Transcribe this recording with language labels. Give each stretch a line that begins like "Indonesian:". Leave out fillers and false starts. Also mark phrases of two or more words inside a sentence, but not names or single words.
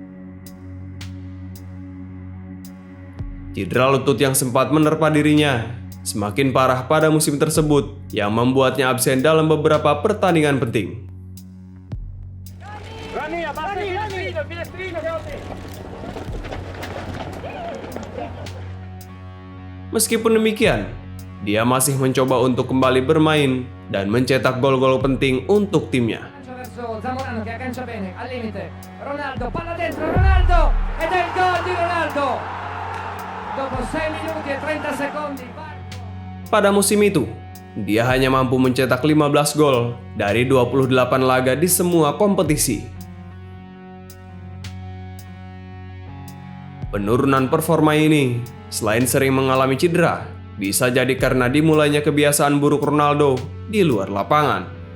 Indonesian: Cedera lutut yang sempat menerpa dirinya semakin parah pada musim tersebut yang membuatnya absen dalam beberapa pertandingan penting. Meskipun demikian, dia masih mencoba untuk kembali bermain dan mencetak gol-gol penting untuk timnya.
Italian: Zamorano che aggancia bene al limite. Ronaldo, palla dentro, Ronaldo! Ed è il gol di Ronaldo! Dopo 6 minuti e 30 secondi.
Indonesian: Pada musim itu, dia hanya mampu mencetak 15 gol dari 28 laga di semua kompetisi. Penurunan performa ini, selain sering mengalami cedera, bisa jadi karena dimulainya kebiasaan buruk Ronaldo di luar lapangan.